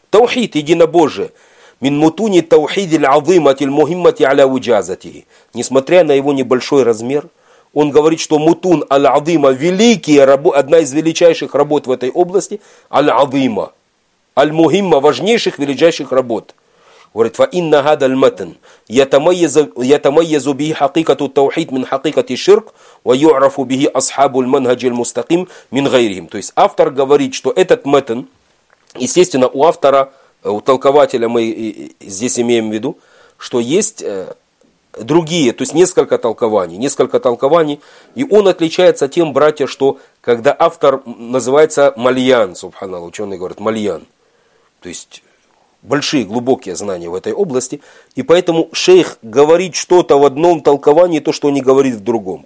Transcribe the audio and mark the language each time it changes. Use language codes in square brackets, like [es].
[ru] Таухид, единобожие. [ar] مِنْ مُتُونِ التَّوْحِيدِ الْعَظِيمَةِ الْمُهِمَّةِ عَلَى وُجَازَتِهِ [ru] Несмотря на его небольшой размер, он говорит, что мутун аль-азима, одна из величайших работ в этой области, аль-азима, аль-мухимма, важнейших, величайших работ. Говорит, [ar] فإن هذا المتن يتميز به حقيقة التوحيد من حقيقة الشرك ويعرف به أصحاب المنهج المستقيم من غيرهم. [ru] То есть автор говорит, что этот метен, естественно, у автора, у толкователя мы здесь имеем в виду, что есть другие, то есть несколько толкований, и он отличается тем, братья, что когда автор называется Мальян, субханаллах, ученые говорят Мальян, то есть большие, глубокие знания в этой области, и поэтому шейх говорит что-то в одном толковании, то, что он не говорит в другом.